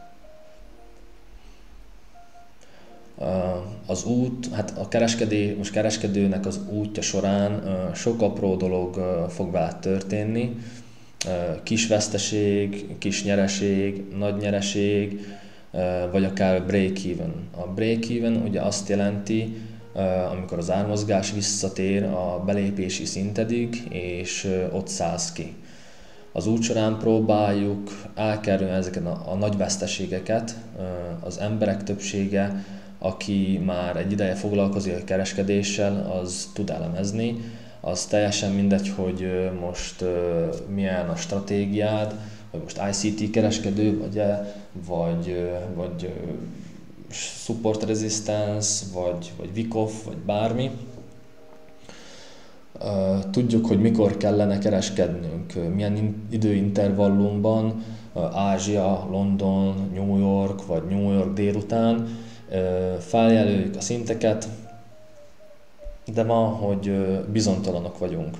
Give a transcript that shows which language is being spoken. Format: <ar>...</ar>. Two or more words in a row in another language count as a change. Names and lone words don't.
<hu>Az út, hát a kereskedőnek az útja során sok apró dolog fog vele történni, kis veszteség, kis nyereség, nagy nyereség, vagy akár break-even. A break-even ugye azt jelenti, amikor az ármozgás visszatér a belépési szintedig, és ott szállsz ki. Az út során próbáljuk elkerülni ezeket a nagy veszteségeket. Az emberek többsége, aki már egy ideje foglalkozik a kereskedéssel, az tud elemezni. Az teljesen mindegy, hogy most milyen a stratégiád, hogy most ICT kereskedő vagy</hu> <en>support resistance,</en> <hu>vagy WIKOF, vagy bármi. Tudjuk, hogy mikor kellene kereskednünk, milyen időintervallumban, Ázsia, London, New York, vagy New York délután. Feljelöljük a szinteket, de ma, hogy bizonytalanok vagyunk.</hu>